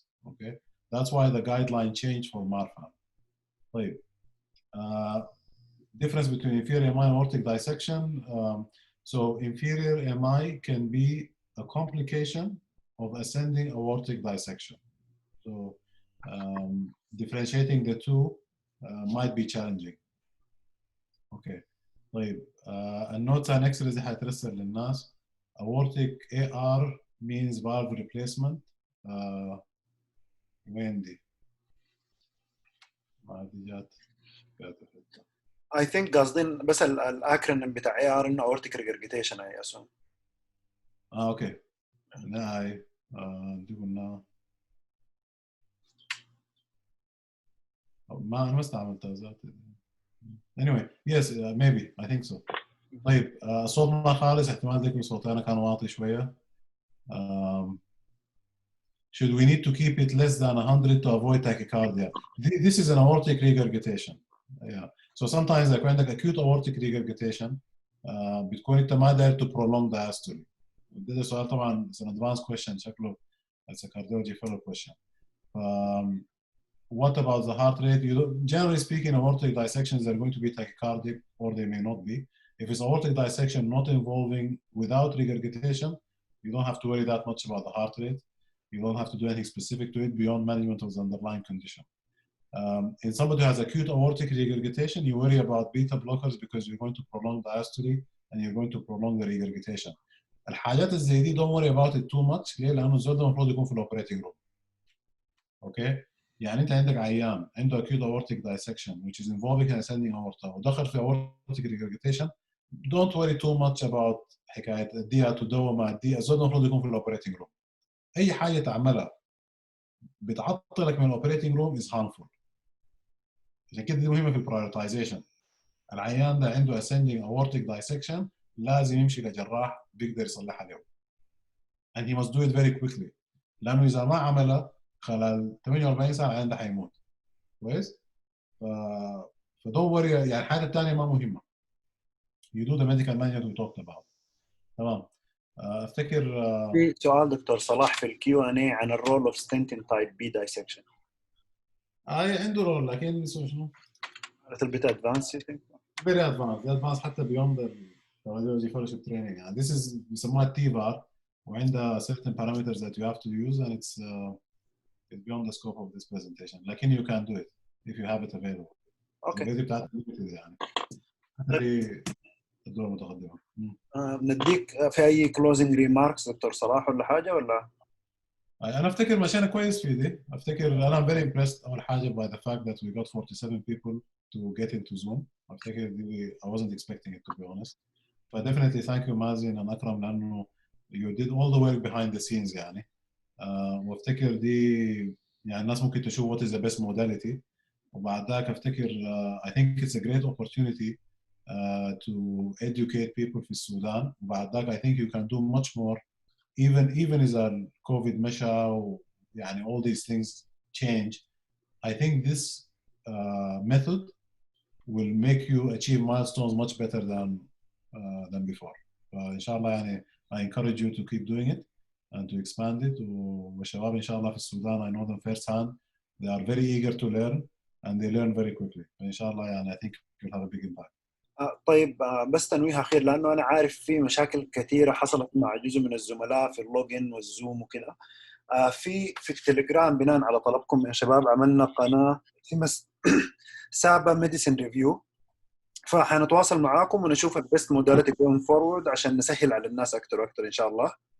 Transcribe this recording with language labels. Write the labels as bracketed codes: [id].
[en] Okay, that's why the guideline changed for Marfan. طيب difference between inferior MI and aortic dissection. So inferior MI can be a complication of ascending aortic dissection. So differentiating the two might be challenging. Okay. [ar] طيب النوتس عن اكسريز حترسل للناس. [en] aortic AR means valve replacement. [ar] وين دي؟ ما دي جات. [en] I think [ar] قاصدين بس الاكرونيم بتاع AR انه aortic regurgitation يا اسون. اوكي. لا هاي دي قلنا ما استعملتها ذاتي. [en] Anyway, yes, maybe I think so. [ar] طيب الصوت ما خالص، احتمال ذيك صوتي انا كان واطي شويه. [en] Should we need to keep it less than 100 to avoid tachycardia? This is an aortic regurgitation. Yeah. So sometimes like [ar] عندك [en] acute aortic regurgitation [ar] بتكون انت ما داير [en] to prolong diastole. [ar] ده سؤال طبعا [en] it's an advanced question [ar] شكله [en] it's a cardiology fellow question. What about the heart rate? Generally speaking, aortic dissections are going to be tachycardic or they may not be. If it's aortic dissection not involving without regurgitation, you don't have to worry that much about the heart rate. You don't have to do anything specific to it beyond management of the underlying condition. In somebody who has acute aortic regurgitation, you worry about beta blockers because you're going to prolong diastole and you're going to prolong the regurgitation. [ar] الحاجات الزي دي [en] don't worry about it too much. [ar] ليه؟ لأنه الزول ده المفروض يكون في الأوبريتنج روم. Okay. يعني انت عندك عيان عنده [en] acute aortic dissection which is involving an ascending aorta [ar] ودخل في [en] aortic regurgitation, don't worry too much about [ar] حكايه الدقيقه تدوم مع الدقيقه. الزول المفروض يكون في الاوبريتنج روم. اي حاجه تعملها بتعطلك من الاوبريتنج روم [en] is harmful. [ar] عشان كده دي مهمه في البرايورتايزيشن. العيان ده عنده ascending aortic dissection لازم يمشي لجراح بيقدر يصلحها له. [en] and he must do it very quickly. [ar] لانه اذا ما عملها خلال 48 ساعه العيان ده حيموت. كويس؟ [en] فدون وري. [ar] يعني الحاجه الثانيه ما مهمه. [en] You do the medical manual we talked about. [ar] تمام. افتكر في سؤال دكتور صلاح في الكيو ان اي عن الرول اوف ستنتين تايب بي دايسكشن. عنده رول لكن شنو؟ [en] little bit advanced you think? Very advanced [ar] حتى [en] beyond the radiology fellowship training. [ar] يعني [en] this is [ar] بيسموها [en] T bar [ar] وعندها [en] certain parameters that you have to use and it's beyond the scope of this presentation. [ar] لكن [en] you can do it if you have it available. [ar] اوكي. الفيديو بتاعتك يعني. هذه الدور المتقدمة. نديك في اي [en] closing remarks [ar] دكتور صلاح ولا حاجه ولا؟ أنا أفتكر مشينا كويس في دي. أفتكر أنا [en] very impressed أول حاجة by the fact that we got 47 people to get into Zoom. [ar] أفتكر [en] I wasn't expecting it to be honest. But definitely thank you Mazin and Akram [ar] لأنه [en] you did all the work behind the scenes [ar] يعني. وافتكر دي يعني الناس ممكن تشوف [en] what is the best modality. [ar] وبعد ذاك أفتكر [en] I think it's a great opportunity to educate people [ar] في السودان. وبعد ذاك [en] I think you can do much more. Even as the COVID [ar] مشى يعني [en] all these things change, I think this method will make you achieve milestones much better than before. [ar] فإن شاء الله يعني [en] I encourage you to keep doing it and to expand it. [ar] والشباب إن شاء الله في السودان [en] I know them firsthand. They are very eager to learn and they learn very quickly. [ar] فإن شاء الله يعني [en] I think it will have a big impact. [ar] طيب بس تنويه اخير لانه انا عارف في مشاكل كثيره حصلت مع جزء من الزملاء في اللوجن والزوم وكذا. في التليجرام بناء على طلبكم يا شباب عملنا قناه اسمها سابا ميديسين ريفيو، فحنتواصل معاكم ونشوف [en] البيست موداليتي جوين فورورد [ar] عشان نسهل على الناس اكثر واكثر ان شاء الله.